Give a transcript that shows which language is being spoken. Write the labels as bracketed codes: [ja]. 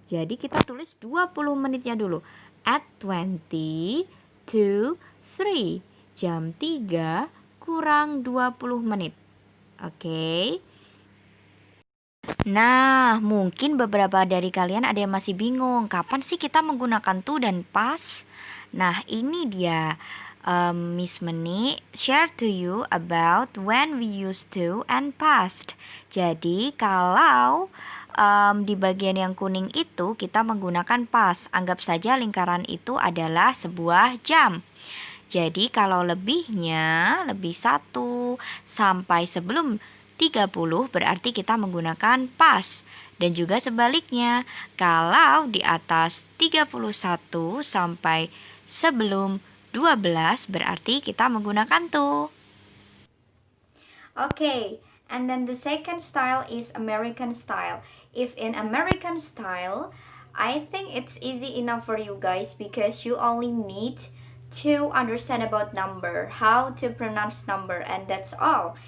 [id] Jadi kita tulis 20 menitnya dulu. [en] At 20 to 3. [id] Jam 3 kurang 20 menit. Oke. Nah, mungkin beberapa dari kalian ada yang masih bingung, kapan sih kita menggunakan to dan past? Nah, ini dia. [en] Miss Meni share to you about when we use to and past. [id] Jadi, kalau di bagian yang kuning itu kita menggunakan past. Anggap saja lingkaran itu adalah sebuah jam. Jadi, kalau lebihnya, lebih 1 sampai sebelum 30 berarti kita menggunakan past. Dan juga sebaliknya, kalau di atas 31 sampai sebelum 12 berarti kita menggunakan to. [en] Okay, and then the second style is American style. If in American style, I think it's easy enough for you guys because you only need to understand about number, how to pronounce number, and that's all.